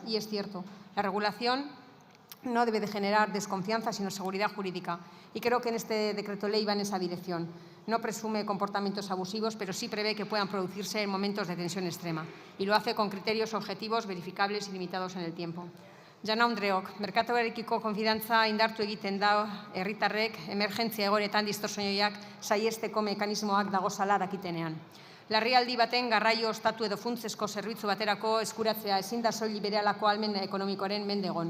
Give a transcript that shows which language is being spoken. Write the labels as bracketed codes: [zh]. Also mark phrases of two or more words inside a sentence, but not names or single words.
[es] Y es cierto, la regulación no debe de generar desconfianza, sino seguridad jurídica. Y creo que en este decreto ley va en esa dirección. No presume comportamientos abusivos, pero sí prevé que puedan producirse en momentos de tensión extrema. Y lo hace con criterios objetivos, verificables y limitados en el tiempo. [eu] Jaun-Andreok, merkatuarekiko konfidantza indartu egiten da herritarrek emergentzia egoeretan distorsioiak saihesteko mekanismoak dagozala dakitenean. Larrialdi baten garraio ostatu edo funtsezko zerbitzu baterako eskuratzea ezin da soilik berehalako ahalmen ekonomikoaren mende egon.